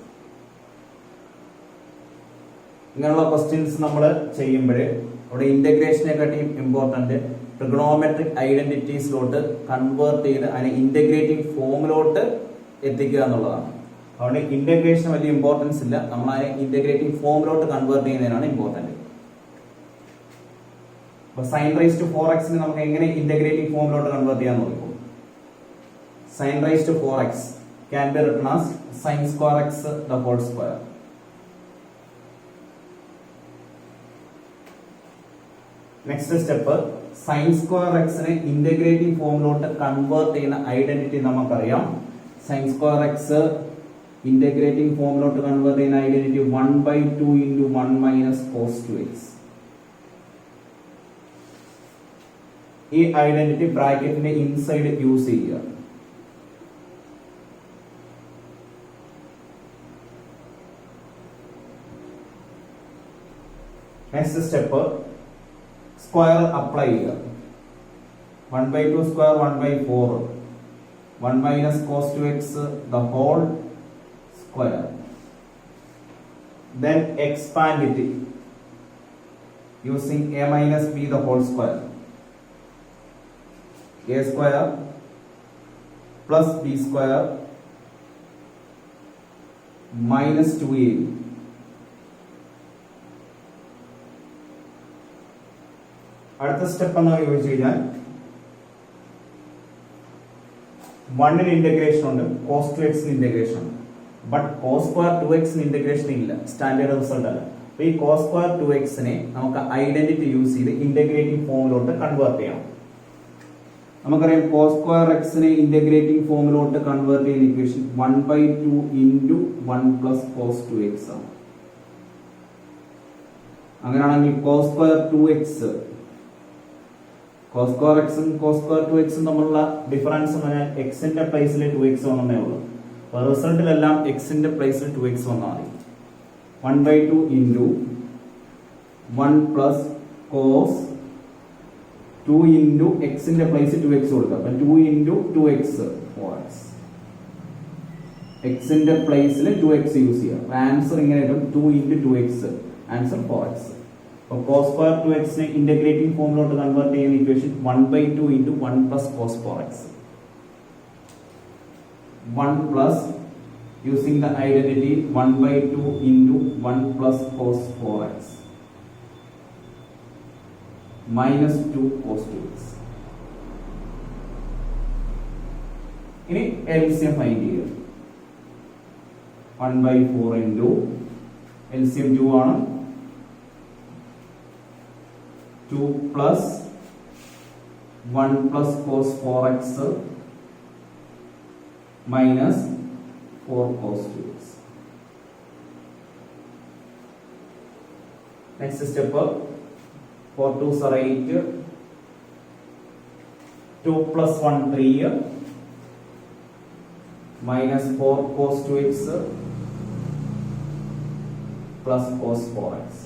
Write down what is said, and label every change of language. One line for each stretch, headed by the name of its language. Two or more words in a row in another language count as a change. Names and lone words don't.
Malayalam: ഇങ്ങനെയുള്ള ക്വസ്റ്റ്യൻസ് നമ്മൾ ചെയ്യുമ്പോൾ അവിടെ ഇന്റഗ്രേഷനെക്കാട്ടിയും
English: important trigonometric
Malayalam: ഐഡന്റിറ്റീസിലോട്ട് കൺവേർട്ട് ചെയ്ത് അതിനെ ഇന്റഗ്രേറ്റിംഗ് ഫോമിലോട്ട് എത്തിക്കുക എന്നുള്ളതാണ്. അതുകൊണ്ട് ഇന്റഗ്രേഷൻ വലിയ ഇമ്പോർട്ടൻസ് ഇല്ല, നമ്മൾ അതിനെ ഇന്റഗ്രേറ്റിംഗ് ഫോമിലോട്ട് കൺവേർട്ട് ചെയ്യുന്നതിനാണ് ഇമ്പോർട്ടന്റ്. അപ്പൊ
English: sin raised to 4x
Malayalam: നമുക്ക് എങ്ങനെ ഇന്റഗ്രേറ്റിംഗ് ഫോമിലോട്ട് കൺവേർട്ട് ചെയ്യാൻ നോക്കും.
English: sin raised to 4x can be written as sin square x the whole square. next step, sin square x
Malayalam: നെ ഇന്റഗ്രേറ്റിംഗ് ഫോമിലോട്ട് കൺവേർട്ട് ചെയ്യുന്ന ഐഡന്റിറ്റി നമുക്കറിയാം.
English: sin square x
Malayalam: ഇന്റഗ്രേറ്റിംഗ് ഫോമിലോട്ട് കൺവേർട്ട് ചെയ്യുന്ന ഐഡന്റിറ്റി
English: 1/2 into 1 minus cos 2x.
Malayalam: ഈ ഐഡന്റിറ്റി ബ്രാക്കറ്റിന്റെ
English: inside use
Malayalam: ചെയ്യുക.
English: next step, square apply
Malayalam: ചെയ്യുക.
English: 1/2 സ്ക്വയർ 1/4, 1 minus cos 2x the whole square. Then expand it using a minus b the whole square. A square plus b square minus 2ab.
Malayalam: അടുത്ത സ്റ്റെപ്പ് എന്ന് ചോദിച്ചു കഴിഞ്ഞാൽ 1 ഇന്റഗ്രേഷൻ ഉണ്ട്,
English: cos 2x
Malayalam: ഇന്റഗ്രേഷൻ ഉണ്ട്. ബട്ട്
English: cos square 2x
Malayalam: ഇന്റഗ്രേഷൻ ഇല്ല,
English: standard result
Malayalam: അല്ല. അപ്പൊ ഈ
English: cos square 2x
Malayalam: നെ നമുക്ക് ഐഡന്റിറ്റി യൂസ് ചെയ്ത് ഇന്റഗ്രേറ്റിംഗ് ഫോമിലോട്ട് കൺവേർട്ട് ചെയ്യണം. നമുക്കറിയാം
English: cos square x
Malayalam: നെ ഇന്റഗ്രേറ്റിംഗ് ഫോമിലോട്ട് കൺവേർട്ട് ചെയ്യുന്ന ഇക്വേഷൻ
English: 1/2 into 1 plus cos 2x
Malayalam: ആണ്. അങ്ങനെയാണെങ്കിൽ
English: cos square 2x cos square x
Malayalam: ഉം
English: cos square 2x
Malayalam: ഉം തമ്മിലുള്ള ഡിഫറൻസ് എന്ന് പറഞ്ഞാൽ x ന്റെ പ്ലേസിൽ 2x വന്നേ ഉള്ളൂ. അപ്പൊ റിസൾട്ടിലെല്ലാം x ന്റെ പ്ലേസിൽ 2x വന്നാൽ മതി.
English: 1/2 into 1 plus cos 2 into x
Malayalam: ന്റെ പ്ലേസിൽ 2x കൊടുക്കുക. അപ്പൊ
English: 2 into 2x 4x.
Malayalam: x ന്റെ പ്ലേസിൽ 2x യൂസ് ചെയ്യുക. അപ്പൊ ആൻസർ ഇങ്ങനെ കിട്ടും
English: 2 into 2x,
Malayalam: ആൻസർ 4x.
English: cos square 2x
Malayalam: നെ ഇന്റഗ്രേറ്റിംഗ് ഫോമിലോട്ട് കൺവേർട്ട് ചെയ്യുന്ന ഇക്വേഷൻ
English: 1/2 into 1 plus cos 4x. 1 plus using the identity 1/2 into 1 plus cos 4x minus 2 cos 2x.
Malayalam: ഇനി
English: LCM find
Malayalam: ചെയ്യുക.
English: 1/4 into LCM 2 ആണ്, 2 plus 1 plus cos 4x minus 4 cos 2x. Next step, 4 2s are 8, 2 plus 1 3 minus 4 cos 2x plus cos 4x.